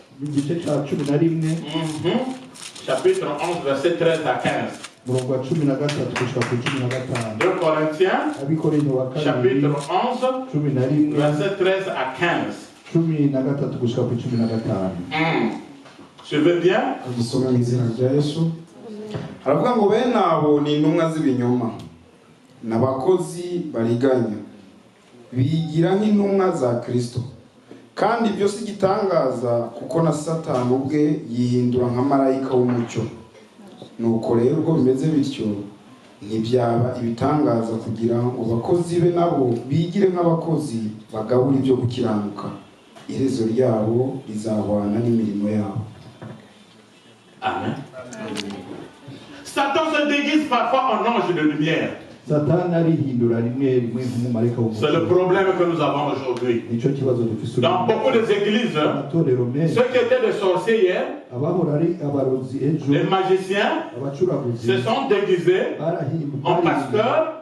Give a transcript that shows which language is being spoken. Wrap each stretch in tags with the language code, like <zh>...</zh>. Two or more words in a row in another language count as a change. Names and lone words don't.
<fr>Chapitre 11, verset 13 à 15. 2 Corinthiens, chapitre 11, verset 13 à 15. Je veux bien.</fr> <rw>Aravuga ngo bene abo ni intumwa z'ibinyoma n'abakozi bariganya bigira nk'intumwa za Kristo kandi ibyo si igitangaza kuko na Satani ubwe yihindura nka marayika w'umucyo. Nuko rero ubwo bimeze bityo ntibyaba ibitangaza kugira ngo abakozi be nabo bigire nk'abakozi bagabura ibyo gukiranuka, iherezo ryabo rizahwana n'imirimo yabo. Amen.</rw> <fr>Satan se déguise parfois en ange de lumière. C'est le problème que nous avons aujourd'hui. Dans beaucoup d'églises, ceux qui étaient des sorciers hier, les magiciens, se sont déguisés en pasteurs.</fr>